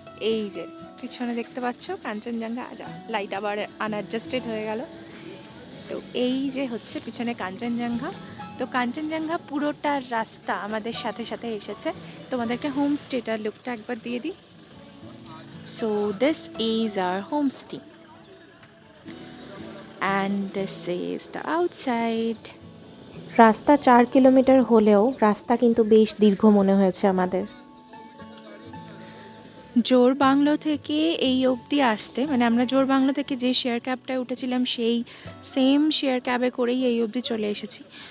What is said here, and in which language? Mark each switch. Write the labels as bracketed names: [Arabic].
[Bangla] এই যে পিছনে দেখতে পাচ্ছ কাঞ্চনজঙ্ঘা, লাইট আবার আনঅ্যাডজাস্টেড হয়ে গেল। তো এই যে হচ্ছে পিছনে কাঞ্চনজঙ্ঘা। তো কাঞ্চনজঙ্ঘা পুরোটার রাস্তা আমাদের সাথে সাথে এসেছে। তোমাদেরকে হোমস্টেটার লুকটা একবার দিয়ে দিই। [English] So this is our homestay and this is the outside. [Bangla] রাস্তা 4 কিলোমিটার হলেও রাস্তা কিন্তু বেশ দীর্ঘ মনে হয়েছে আমাদের। জোর বাংলো থেকে এই অবধি আসতে, মানে আমরা জোর বাংলো থেকে যে শেয়ার ক্যাবটায় উঠেছিলাম সেই সেম শেয়ার ক্যাবে করেই এই অবধি চলে এসেছি।